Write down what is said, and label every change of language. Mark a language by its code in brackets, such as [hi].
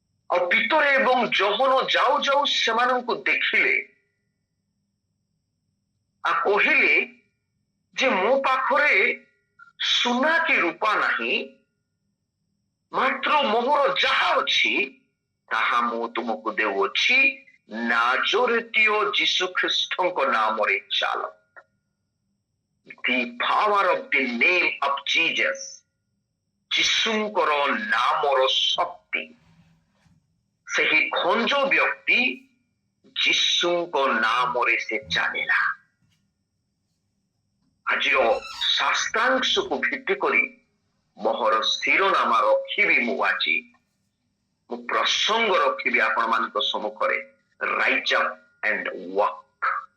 [or] ଆଉ ପିତର ଏବଂ ଯୋହନ ଯାଉ ଯାଉ ସେମାନଙ୍କୁ ଦେଖିଲେ ଆଉ କହିଲେ ଯେ ମୋ ପାଖରେ ସୁନା କି ରୂପା ନାହିଁ, ମାତ୍ର ମୋର ଯାହା ଅଛି ତାହା ମୁଁ ତୁମକୁ ଦେଉଅଛି, ନାଜରେତୀୟ ଯୀଶୁ ଖ୍ରୀଷ୍ଟଙ୍କ ନାମରେ ଚାଲ। [en] The power of the name of Jesus, [or] ଯୀଶୁଙ୍କର ନାମର ଶକ୍ତି। ସେହି ଖଞ୍ଜ ବ୍ୟକ୍ତି ଯୀଶୁଙ୍କ ନାମରେ ସେ ଚାଲିଲା। ଆଜିର ଶାସ୍ତ୍ରାଂଶକୁ ଭିତ୍ତି କରି ମୋହର ଶିରୋନାମ ରଖିବି ମୁଁ ପ୍ରସଙ୍ଗ ରଖିବି ଆପଣମାନଙ୍କ ସମ୍ମୁଖରେ [en] Rise up and walk.